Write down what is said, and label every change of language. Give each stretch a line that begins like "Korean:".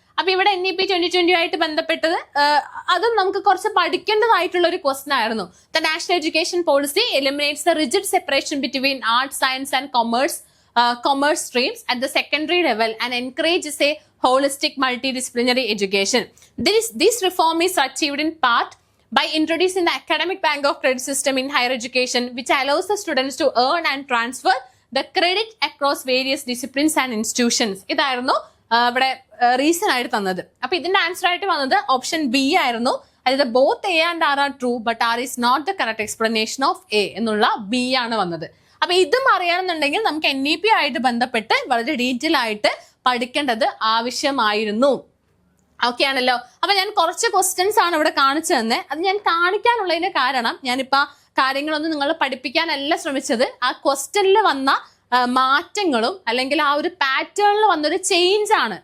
Malayalam: അപ്പൊ ഇവിടെ NEP 2020 ആയിട്ട് ബന്ധപ്പെട്ടത് അതും നമുക്ക് കുറച്ച് പഠിക്കേണ്ടതായിട്ടുള്ള ഒരു ക്വസ്റ്റൻ ആയിരുന്നു.
English: The national education policy eliminates the rigid separation between arts, science and commerce streams at the secondary level and encourages a holistic multidisciplinary education. This reform is achieved in part by introducing the academic bank of credit system in higher education, which allows the students to earn and transfer the credit across various disciplines and institutions.
Malayalam: ഇതായിരുന്നു ഇവിടെ reason ആയിട്ട് തന്നത്. അപ്പൊ ഇതിന്റെ answer ആയിട്ട് വന്നത് option B ആയിരുന്നു. അതായത്
English: both A and R are true but R is not the correct explanation of A
Malayalam: എന്നുള്ള B ആണ് വന്നത്. അപ്പൊ ഇതും അറിയണമെന്നുണ്ടെങ്കിൽ നമുക്ക് NEP ആയിട്ട് ബന്ധപ്പെട്ട് വളരെ ഡീറ്റെയിൽ ആയിട്ട് പഠിക്കേണ്ടത് ആവശ്യമായിരുന്നു. ഓക്കെ ആണല്ലോ. അപ്പൊ ഞാൻ കുറച്ച് ക്വസ്റ്റ്യൻസ് ആണ് ഇവിടെ കാണിച്ചു തന്നെ. അത് ഞാൻ കാണിക്കാനുള്ളതിന്റെ കാരണം ഞാനിപ്പോ കാര്യങ്ങളൊന്നും നിങ്ങളെ പഠിപ്പിക്കാനല്ല ശ്രമിച്ചത്. ആ ക്വസ്റ്റ്യനിൽ വന്ന മാറ്റങ്ങളും അല്ലെങ്കിൽ ആ ഒരു പാറ്റേണിൽ വന്നൊരു ചേഞ്ച് ആണ്.